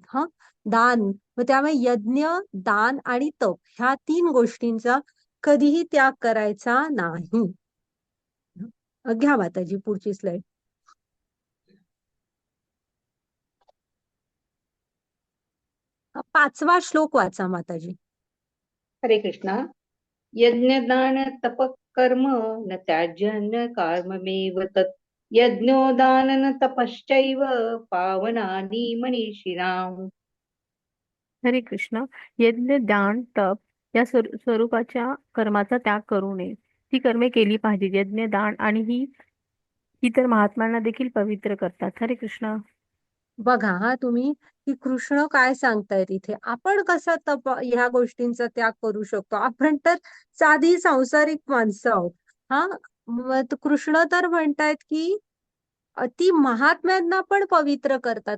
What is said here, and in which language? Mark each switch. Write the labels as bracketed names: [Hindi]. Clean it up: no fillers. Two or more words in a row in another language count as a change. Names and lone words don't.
[Marathi] दान, मग त्यामुळे यज्ञ, दान आणि तप ह्या 3 गोष्टींचा कधीही त्याग करायचा नाही. घ्या माताजी पुढची स्लाइड. 5वा श्लोक वाचा माताजी. हरे कृष्णा. यज्ञ, दान, तप, [Sanskrit] कर्म न त्याज्य कर्ममेव तत्. यज्ञोदान न तपश्चैव पावनानि मनीषिणाम्. [Marathi] हरे कृष्ण. यज्ञ, दान, तप या स्वरूपाच्या कर्माचा त्याग करू नये. ती कर्मे केली पाहिजेत. यज्ञ, दान आणि ही तर महात्म्यांना देखील पवित्र करतात. हरे कृष्ण. बघा तुम्ही की कृष्ण काय सांगतायत इथे. आपण कसा ह्या गोष्टींचा त्याग करू शकतो? आपण तर साधी सांसारिक माणसं आहोत. हा, मग कृष्ण तर म्हणतायत की ती महात्म्यांना पण पवित्र करतात.